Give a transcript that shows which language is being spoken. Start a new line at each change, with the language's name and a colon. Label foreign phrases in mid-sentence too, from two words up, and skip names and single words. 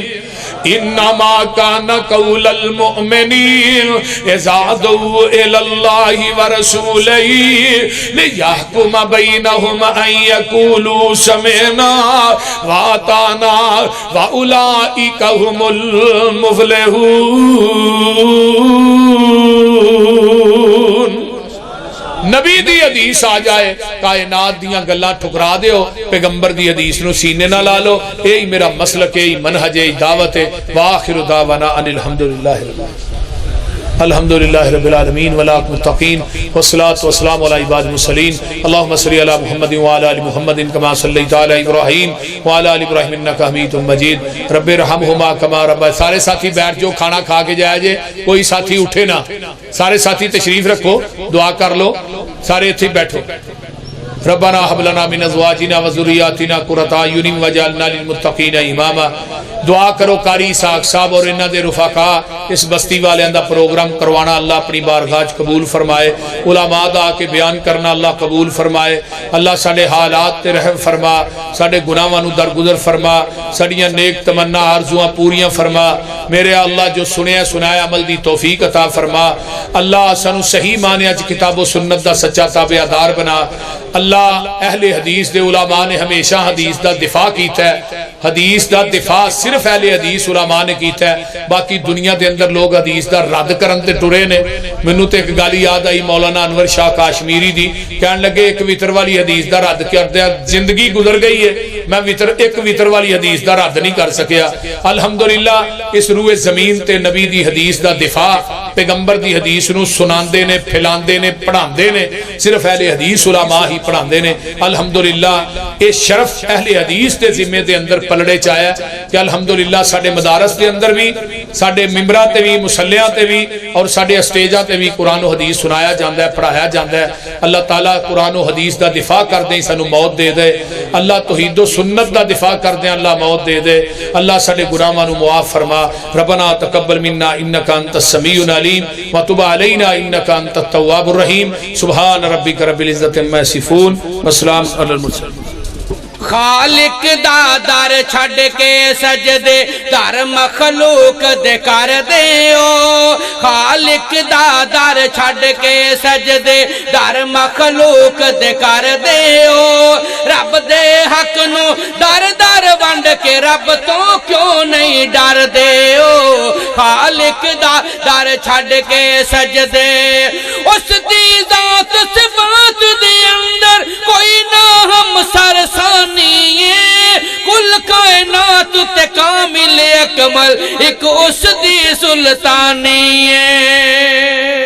Arabic: انما كان قول المؤمنين اذا دعوا الى الله ورسوله ليحكم بينهم ان يقولوا سمعنا واطعنا واولئك هم المفلحون۔
Punjabi: نبی دی حدیث آ جائے کائنات دیاں گلاں ٹھکرا دیو، پیغمبر دی حدیث نو سینے نہ لا لو، اے میرا مسلک ہے، منہج ہے، دعوت ہے۔
Arabic: وآخر دعوانا ان الحمدللہ رب العالمین والعاقبۃ للمتقین والصلاة والسلام علی عباد المرسلین۔ اللہم صلی علی محمد وعلی آل محمد کما صلیت علی ابراہیم وعلی آل ابراہیم انک حمید مجید۔ رب ارحمہما کما ربیانی۔
Punjabi: سارے ساتھی بیٹھ جو، کھانا کھا کے جائے جے، کوئی ساتھی اٹھے نہ، سارے ساتھی تشریف رکھو، دعا کر لو، سارے اتھے بیٹھو۔
Arabic: ربنا هب لنا من ازواجنا وذرياتنا قرۃ اعین واجعلنا للمتقین اماما۔
Punjabi: دعا کرو قاری اسحاق صاحب اور انہاں دے رفقا اس بستی والیاں دا پروگرام کروانا اللہ اپنی بارگاہ قبول فرمائے، علماء دا کے بیان کرنا اللہ قبول فرمائے۔ اللہ ساڈے حالات تے رحم فرما، ساڈے گناہاں نو درگزر فرما، ساڈیاں نیک تمنا آرزواں پوریاں فرما۔ میرے اللہ جو سنیا سنایا عمل دی توفیق عطا فرما۔ اللہ سانو صحیح معنی وچ کتاب و سنت دا سچا تابعدار بنا۔ اللہ اہل حدیث دے علماء نے ہمیشہ حدیث دا دفاع کیتا ہے، حدیث دا دفاع صرف اہل حدیث علماء نے کیتا ہے، باقی دنیا دے اندر لوگ حدیث دا رد کرن تے ٹرے نے۔ مینوں تے ایک گل یاد آئی مولانا انور شاہ کاشمیری دی، کہن لگے ایک وتر والی حدیث دا رد کردے زندگی گزر گئی ہے، میں ایک وطر والی حدیث دا رد نہیں کر سکیا. الحمدللہ اس روئے زمین تے نبی دی حدیث دا دفاع پیغمبر دی حدیث نو سناندے نے پھیلاندے نے پڑھاندے نے صرف اہل حدیث علماء ہی پڑھاندے نے. الحمدللہ اے شرف اہل حدیث دے ذمے دے اندر پلڑے چایا کہ الحمدللہ ساڈے مدارس دے اندر بھی ساڈے ممبراں تے بھی مصلیاں تے بھی اور ساڈے اسٹیجاں تے بھی قرآن و حدیث سنایا جاندا ہے پڑھایا جاندا ہے. اللہ تعالیٰ قرآن و حدیث دا دفاع کر دیں سانو موت دے دے. اللہ توحید و سنت دا دفاع کر دیں اللہ موت دے دے. اللہ ساڈے گناہاں نو معاف فرما.
Arabic: ربنا تقبل منا انک انت السمیع العلیم وتب علینا انک انت التواب الرحیم. سبحان ربک رب العزت عما یصفون وسلام علی المرسلین.
Punjabi: خالق دا در چھڑ کے سجدے در مخلوق دے کر دیو. خالق دا در چھڑ کے سجدے در مخلوق دے کر دیو. رب دے حق نو در در ونڈ کے رب تو کیوں نہیں ڈر دیو. خالق دا در چھڑ کے سجدے اس دی ذات صفات دے اندر کوئی نہ ہم سرسانی کل کائنات تے کامل اکمل ایک اس دی سلطانی ہے.